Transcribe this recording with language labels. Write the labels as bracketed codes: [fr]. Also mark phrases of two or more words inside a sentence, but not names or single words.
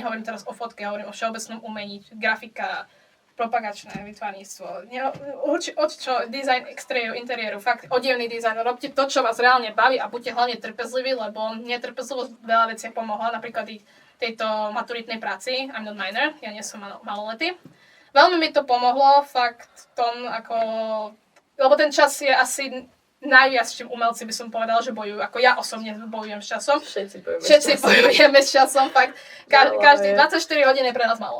[sk] Nehovorím teraz o fotke, hovorím o všeobecnom umení, grafika, propagačné vytvarníctvo, design exteriéru, interiéru, fakt odevný dizajn. Robte to, čo vás reálne baví a buďte hlavne trpezliví, lebo mne trpezlivosť veľa vecí pomohla, napríklad i tejto maturitnej práci, [en] I'm not minor, [sk] ja nie som maloletý. Veľmi mi to pomohlo, fakt v tom, ako, lebo ten čas je asi najviac, s čím umelci by som povedala, že bojujú. Ako ja osobne bojujem s časom. Všetci bojujeme s časom, fakt. Každý 24 hodín je pre nás málo.